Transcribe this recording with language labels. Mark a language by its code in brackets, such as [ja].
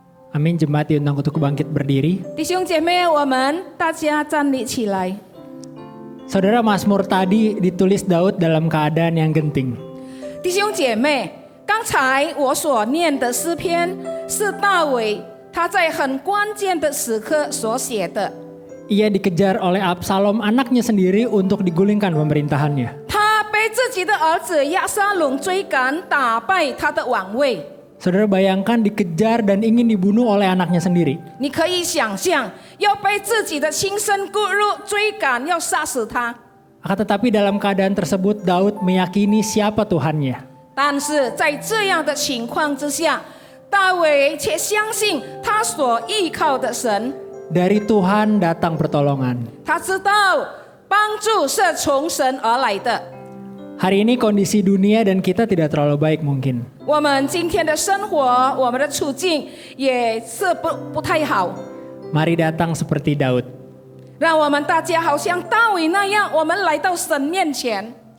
[id] Amin, jemaat diundang untuk bangkit berdiri. [zh] 弟兄姐妹，我们大家站立起来。 [id] Saudara, Mazmur tadi ditulis Daud dalam keadaan yang genting. [zh] 弟兄姐妹，刚才我所念的诗篇是大卫他在很关键的时刻所写的。 [id] Ia dikejar oleh Absalom, anaknya sendiri, untuk digulingkan pemerintahannya. [zh] 他被自己的儿子押沙龙追赶，打败他的王位。 [id] Saudara, bayangkan dikejar dan ingin dibunuh oleh anaknya sendiri. [zh] 你可以想象，要被自己的亲生骨肉追赶，要杀死他。 [id] Akan tetapi dalam keadaan tersebut Daud meyakini siapa Tuhannya. [zh] 但是在这样的情况之下，大卫却相信他所依靠的神。 [id] Dari Tuhan datang pertolongan. [zh] 他知道帮助是从神而来的。 [id] Hari ini kondisi dunia dan kita tidak terlalu baik mungkin. [zh] 我们今天的生活，我们的处境也是不太好。 [id] Mari datang seperti Daud. [zh] 让我们大家好像大卫那样，我们来到神面前。